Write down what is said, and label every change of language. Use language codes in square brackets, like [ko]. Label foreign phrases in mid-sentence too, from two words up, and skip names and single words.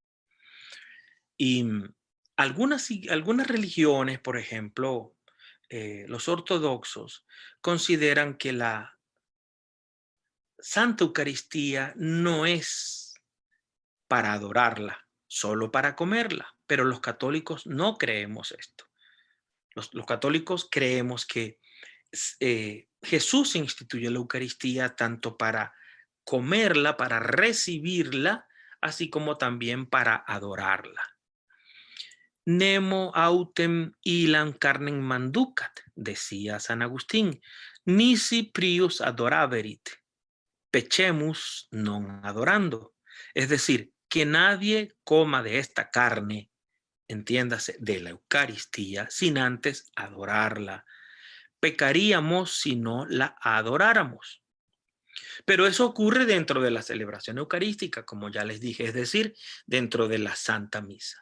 [es] Y algunas religiones, por ejemplo, los ortodoxos, consideran que la Santa Eucaristía no es para adorarla, solo para comerla, pero los católicos no creemos esto. Los católicos creemos que Jesús instituyó la Eucaristía tanto para comerla, para recibirla, así como también para adorarla. [la] Nemo autem ilam carnem manducat, [es] decía San Agustín, [la] nisi prius adoraverit, pechemus non adorando. [es] Es decir, que nadie coma de esta carne, entiéndase, de la Eucaristía, sin antes adorarla. Pecaríamos si no la adoráramos. Pero eso ocurre dentro de la celebración eucarística, como ya les dije, es decir, dentro de la Santa Misa.